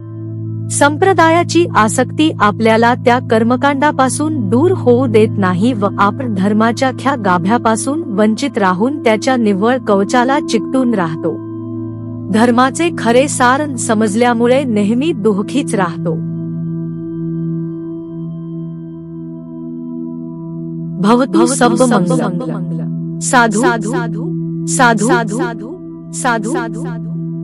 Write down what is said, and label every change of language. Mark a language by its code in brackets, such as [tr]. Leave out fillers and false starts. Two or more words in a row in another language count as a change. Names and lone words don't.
[mr] संप्रदायाची आसक्ती आपल्याला त्या कर्मकांडापासून दूर होऊ देत नाही व आपण धर्माच्या ख्या गाभ्यापासून वंचित राहून त्याच्या निव्वळ कवचाला चिकटून राहतो. धर्माचे खरे सार समजल्यामुळे नेहमी दुःखीच राहतो. [pi] भवतु सब मंगलम. साधु साधु साधु साधु साधु साधु.